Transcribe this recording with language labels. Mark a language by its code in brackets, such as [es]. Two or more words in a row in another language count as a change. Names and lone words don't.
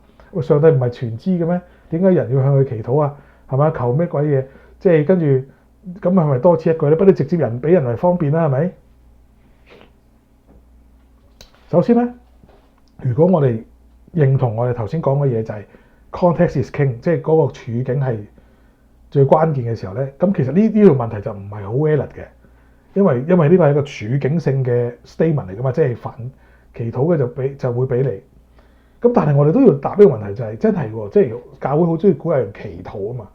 [yue] 上帝唔係全知嘅咩？點解人要向佢祈禱啊？係咪求咩鬼嘢？即係跟住咁係咪多此一舉咧？不如直接俾人為方便啦，係咪？首先咧，如果我哋認同我哋頭先講嘅嘢，就係 [en] context is king， [yue] 即係嗰個處境係最關鍵嘅時候咧，咁其實呢條問題就唔係好 valid 嘅，因為呢個係一個處境性嘅 statement 嚟噶嘛，即係凡祈禱嘅就會俾你。咁但係我哋都要答呢個問題，就係真係喎，即係教會好中意鼓勵人祈禱啊嘛。